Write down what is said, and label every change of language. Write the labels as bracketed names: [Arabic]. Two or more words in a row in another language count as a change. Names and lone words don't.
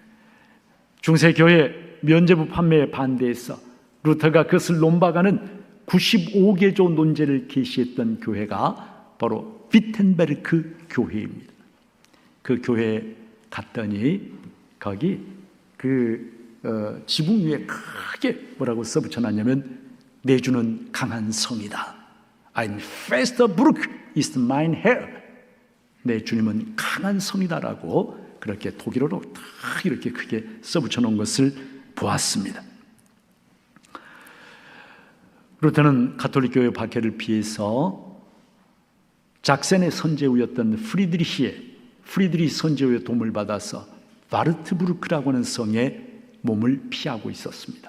[Korean] 중세교회 면죄부 판매에 반대해서 루터가 그것을 논박하는 95개조 논제를 게시했던 교회가 바로 비텐베르크 교회입니다. 그 교회에 갔더니 거기 지붕 위에 크게 뭐라고 써붙여놨냐면 내주는 강한 성이다. [German] Ein fester Burg ist mein Herr. [Korean] 내 주님은 강한 성이다라고 그렇게 독일어로 딱 이렇게 크게 써붙여놓은 것을 보았습니다. 루터는 가톨릭 교회 박해를 피해서 작센의 선제우였던 프리드리히 선제우의 도움을 받아서 바르트부르크라고 하는 성에 몸을 피하고 있었습니다.